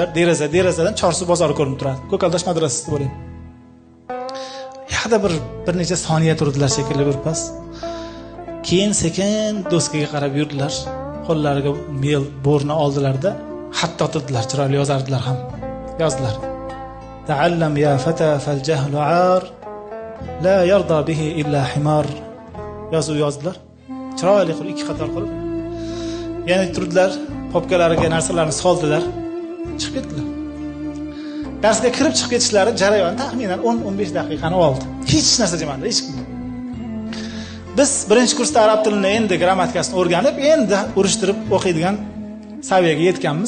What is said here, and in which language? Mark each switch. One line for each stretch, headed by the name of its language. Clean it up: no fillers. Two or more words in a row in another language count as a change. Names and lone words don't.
Uzbek: Derazadan Chorsu bozori ko'rinib turadi. Ko'kaldosh madrasasida bo'layim. Yaxda bir necha soniya turdilar shekilli bir pas. Keyin sekin doskaga qarab yurdilar. Qo'llariga mel bo'rni oldilarda xat totdilar, chiroyli yozardilar ham. Yozdilar.
Arabic: تعلم يا فتى فالجهل عار لا يرضى به إلا حمار.
Uzbek: Yozdilar. Chiroyli qilib ikki qator qilib. Yana turdilar, popkalariga narsalarni soldilar, chiqib ketdilar. Darsga kirib chiqib ketishlari jarayon taxminan 10-15 daqiqani oldi. Hech narsa demadi, hech kim. Biz birinchi kursda arab tilini endi grammatikasini o'rganib, endi urishtirib o'qiydigan saviyaga yetganmiz.